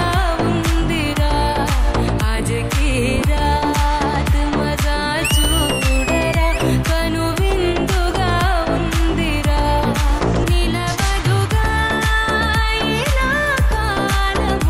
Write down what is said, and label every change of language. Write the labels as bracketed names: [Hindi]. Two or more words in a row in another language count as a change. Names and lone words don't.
[Hindi] ఉందిరా आज की रात मजा [Telugu] చూడరా కను విందుగా ఉందిరా నిలవదుగా ఇలా కాలము